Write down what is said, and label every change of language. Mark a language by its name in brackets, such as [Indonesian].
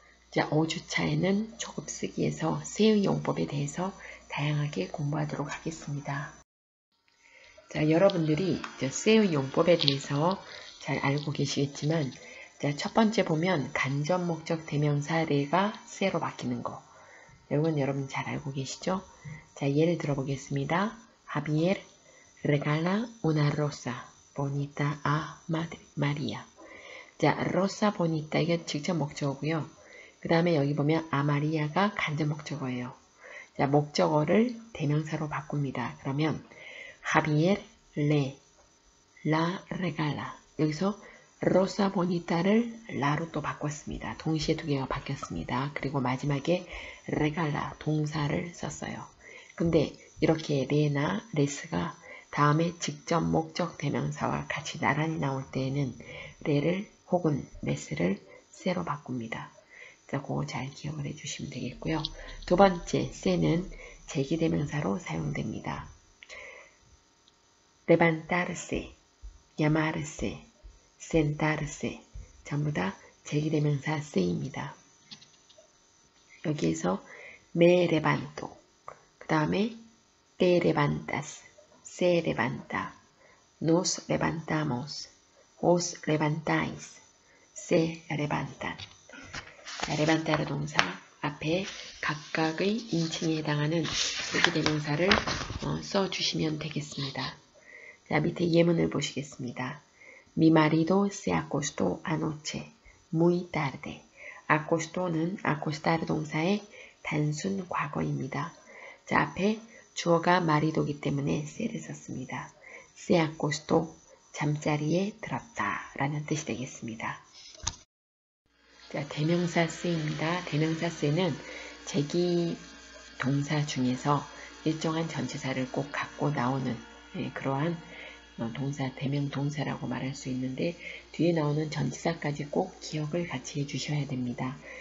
[Korean] 자, 5주차에는 초급 쓰기에서 세의 용법에 대해서 다양하게 공부하도록 하겠습니다. 자, 여러분들이 세의 용법에 대해서 잘 알고 계시겠지만, 자, 첫 번째 보면 간접 목적 대명사 레가 세로 바뀌는 거. 이건 여러분 잘 알고 계시죠? 자, 예를 들어보겠습니다. [Spanish] Javier regala una rosa bonita a María. [Korean] 자, [Spanish] rosa bonita [Korean] 이게 직접 목적어고요. 그 다음에 여기 보면 아마리아가 간접 목적어예요. 자, 목적어를 대명사로 바꿉니다. 그러면 [Spanish] Javier le la regala. [Korean] 여기서 [Spanish] rosa bonita [Korean] 를 la로 또 바꿨습니다. 동시에 두 개가 바뀌었습니다. 그리고 마지막에 regala 동사를 썼어요. 근데 이렇게 레나 레스가 다음에 직접 목적 대명사와 같이 나란히 나올 때에는 레를 혹은 레스를 세로 바꿉니다. 자, 그거 잘 기억을 해주시면 되겠고요. 두 번째, 세는 제기대명사로 사용됩니다. [Spanish] levantarse, llamarse, sentarse [Korean] 전부 다 제기대명사 세입니다. 여기에서 [Spanish] me levanto, [Korean] 그 다음에 [Spanish] te levantas, se levanta, nos levantamos, os levantáis, se levantan. [Korean] 자, 레반타르 동사 앞에 각각의 인칭에 해당하는 제기대명사를 써주시면 되겠습니다. 자, 밑에 예문을 보시겠습니다. [Spanish] Mi marido se acostó anoche, muy tarde. [Korean] acosto는 acostar 동사의 단순 과거입니다. 자, 앞에 주어가 marido이기 때문에 se를 썼습니다. [Spanish] se acostó, [Korean] 잠자리에 들었다 라는 뜻이 되겠습니다. 자, 대명사 세입니다. 대명사 세는 제기 동사 중에서 일정한 전치사를 꼭 갖고 나오는 그러한 동사, 대명 동사라고 말할 수 있는데 뒤에 나오는 전치사까지 꼭 기억을 같이 해주셔야 됩니다.